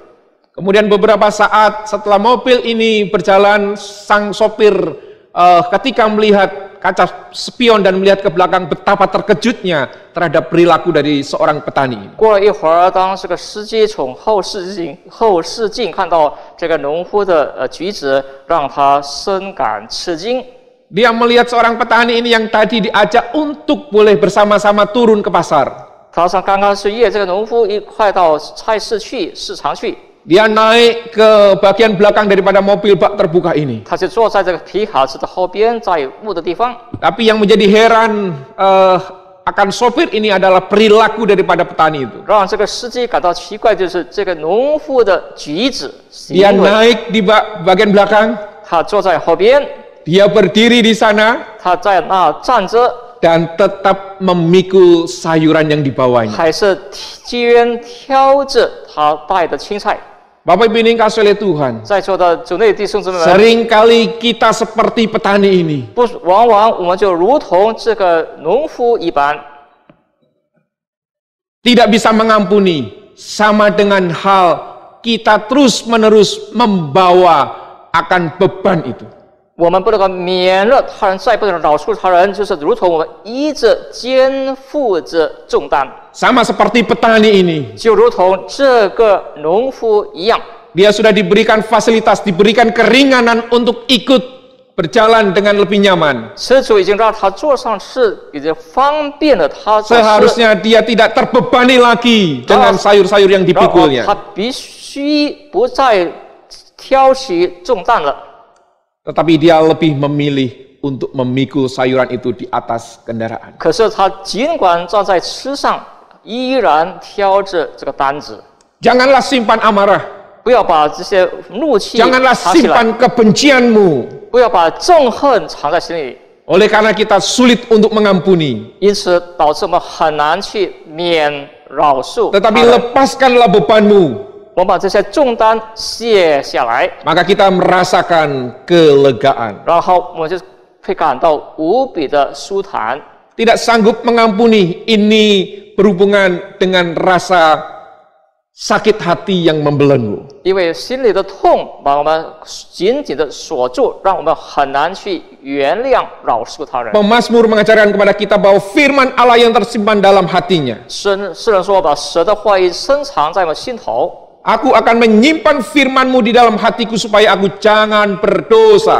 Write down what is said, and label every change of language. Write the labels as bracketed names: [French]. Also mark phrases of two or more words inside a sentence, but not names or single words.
[Indonesian] Kemudian beberapa saat setelah mobil ini berjalan, sang sopir ketika melihat kaca spion dan melihat ke belakang betapa terkejutnya terhadap perilaku dari seorang petani. [Chinese] 过了一会儿，当这个司机从后视镜看到这个农夫的举止，让他深感吃惊。 [Indonesian] Dia melihat seorang petani ini yang tadi diajak untuk boleh bersama-sama turun ke pasar. [Chinese] 他刚刚是约这个农夫一块到菜市去市场去。 [Indonesian] Dia naik ke bagian belakang daripada mobil bak terbuka ini. [Chinese] 他就坐在这个皮卡车的后边，在雾的地方。 [Indonesian] Tapi yang menjadi heran akan sopir ini adalah perilaku daripada petani itu. [Chinese] 让这个司机感到奇怪，就是这个农夫的举止。 [Indonesian] Dia naik di bagian belakang. [Chinese] 他坐在后边， [Indonesian] Dia berdiri di sana [Chinese] 他在那站着， [Indonesian] dan tetap memikul sayuran yang dibawanya. [Chinese] 还是肩挑着他带的青菜。 [Indonesian] Bapak Ibu yang dikasihi oleh Tuhan, [Chinese] 在座的主内弟兄姊妹们， [Indonesian] seringkali kita seperti petani ini. [Chinese] 往往我们就如同这个农夫一般， [Indonesian] Tidak bisa mengampuni, sama dengan hal kita terus-menerus membawa akan beban itu. [Chinese] 我们不能够免了他人债，不能饶恕他人，就是如同我们依着肩负着重担， [Indonesian] Sama seperti petani ini. [Chinese] 就如同这个农夫一样。 [Indonesian] Dia sudah diberikan fasilitas, diberikan keringanan untuk ikut berjalan dengan lebih nyaman. [Chinese] 车主已经让他坐上是已经方便了他做事， [Indonesian] Seharusnya dia tidak terbebani lagi dengan sayur-sayur yang [Chinese] 然后 [Indonesian] dipikulnya. [Chinese] 他必须不再挑起重担了。 [Indonesian] Tetapi dia lebih memilih untuk memikul sayuran itu di atas kendaraan. [Chinese] 可是他尽管站在车上，依然挑着这个担子。 [Indonesian] Janganlah simpan amarah. [Chinese] 不要把这些怒气 [Indonesian] Janganlah [Chinese] 藏起来， [Indonesian] simpan kebencianmu. [Chinese] 不要把憎恨藏在心里， [Indonesian] Oleh karena kita sulit untuk mengampuni. [Chinese] 因此导致我们很难去免饶恕他 [Indonesian] Tetapi [Chinese] 人。 [Indonesian] lepaskanlah bebanmu. [Chinese] 我们把这些重担卸下来， [Indonesian] Maka kita merasakan kelegaan. [Chinese] 然后我们就会感到无比的舒坦。 [Indonesian] Tidak sanggup mengampuni, ini berhubungan dengan rasa sakit hati yang membelenggu. [Chinese] 因为心里的痛把我们紧紧的锁住，让我们很难去原谅、饶恕他人。 [Indonesian] Pemazmur mengajarkan kepada kita bahwa firman Allah yang tersimpan dalam hatinya. [Chinese] 诗人说：“把神的话语深藏在我们心头， [Indonesian] Aku akan menyimpan firman-Mu di dalam hatiku supaya aku jangan berdosa.